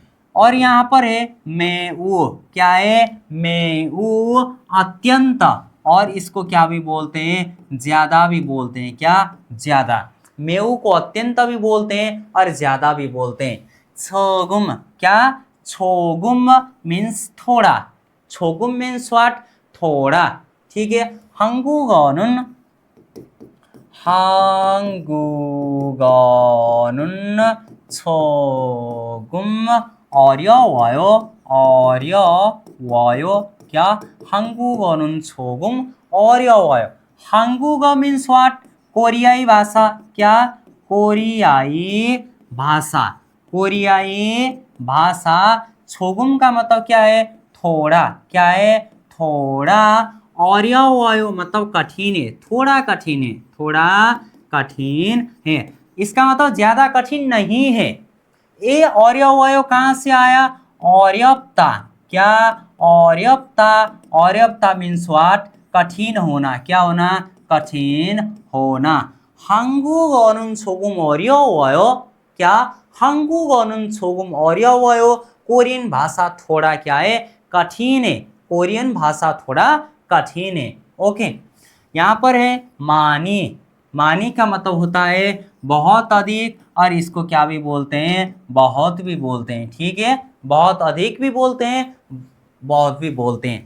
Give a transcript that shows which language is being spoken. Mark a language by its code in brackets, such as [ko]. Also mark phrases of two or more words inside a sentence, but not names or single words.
[hi] और यहाँ पर है मैं वो, क्या है, मैं वो अत्यंत, और इसको क्या भी बोलते हैं, ज्यादा भी बोलते हैं, क्या ज्यादा. मेऊ को अत्यंत भी बोलते हैं और ज्यादा भी बोलते हैं. छोगुम, क्या छोगुम मीन्स थोड़ा, छोगुम [en] means what, [hi] थोड़ा, ठीक है. [ko] 한국어는 조금 어려워요. क्या 한국어는 조금 어려워요. [hi] 한국어 [en] means what, [hi] कोरियाई भाषा, क्या कोरियाई भाषा, कोरियाई भाषा. छोगुम का मतलब क्या है, थोड़ा, क्या है थोड़ा. ऑर्यावायो मतलब कठिन है, थोड़ा कठिन है, थोड़ा कठिन है। इसका मतलब ज्यादा कठिन नहीं है। ये ऑर्यावायो कहाँ से आया? और्यप्ता। क्या? और्यप्ता। और्यप्ता [en] means what? [hi] कठिन होना। क्या होना? कठिन होना। [ko] 한국어는 조금 어려워요. [hi] क्या? [ko] 한국어는 조금 어려워요। [hi] कोरियन भाषा थोड़ा क्या है? कठिन है। कोरियन भाषा थोड़ा कठिन है। ओके, यहाँ पर है मानी। मानी का मतलब होता है बहुत अधिक, और इसको क्या भी बोलते हैं? बहुत भी बोलते हैं। ठीक है, बहुत अधिक भी बोलते हैं, बहुत भी बोलते हैं।